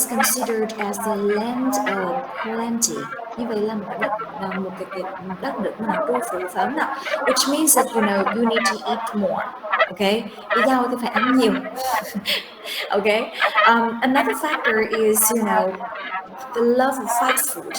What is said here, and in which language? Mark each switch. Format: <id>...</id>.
<en>is considered as the land of plenty,</en> <vi>như vậy là một đất nước mà nó trù phú phải không nào?</vi> <en>Which means that you need to eat more.</en> <vi>Okay, đi giàu thì phải ăn nhiều.</vi> <en>Okay, another factor is the love of fast food.</en>